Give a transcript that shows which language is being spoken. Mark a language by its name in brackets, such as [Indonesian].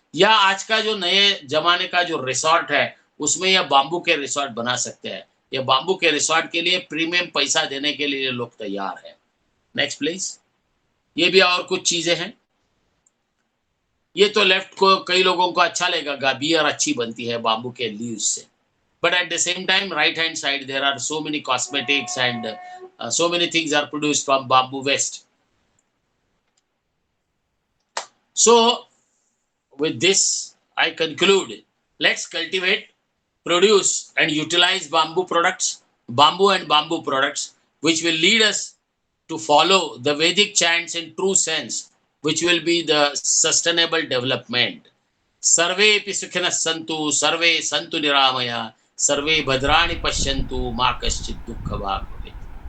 [Hindi] या आज का जो नए जमाने का जो रिसॉर्ट है, उसमें यह बाम्बू के रिसॉर्ट बना सकते हैं। ये बाम्बू के रिसॉर्ट के लिए प्रीमियम पैसा देने के लिए लोग तैयार हैं। Next please. ये भी और कुछ चीजें हैं। ये तो लेफ्ट को कई लोगों को अच्छा लगेगा, बियर अच्छी बनती है बाम्बू के लीव्स से। [English] But at the same time, right hand side, there are so many cosmetics and so many things are produced from bamboo waste. So, with this, I conclude. Let's cultivate, produce and utilize bamboo products, bamboo and bamboo products, which will lead us to follow the Vedic chants in true sense, which will be the sustainable development. [Sanskrit] सर्वेपि सुखिनः सन्तु, सर्वे सन्तु निरामया, सर्वे भद्राणि पश्यन्तु, मा कश्चित् दुःखभाग् भवेत्।